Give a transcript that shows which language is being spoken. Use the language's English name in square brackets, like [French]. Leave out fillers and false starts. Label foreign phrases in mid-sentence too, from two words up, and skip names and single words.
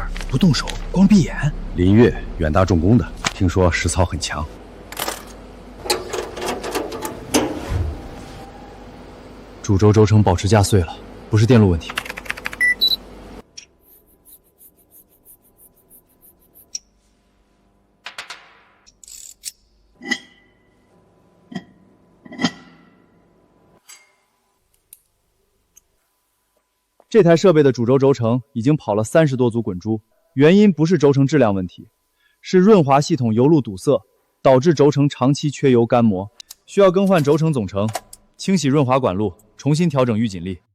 [Chinese] 不动手，光闭眼。林月，远大重工的，听说实操很强。主轴轴承保持加碎了，不是電路問題。這台設備的主軸軸承已經跑了30多組滾珠，原因不是軸承質量問題，是潤滑系統油路堵塞，導致軸承長期缺油乾磨，需要更換軸承總成，清洗潤滑管路，重新調整預緊力。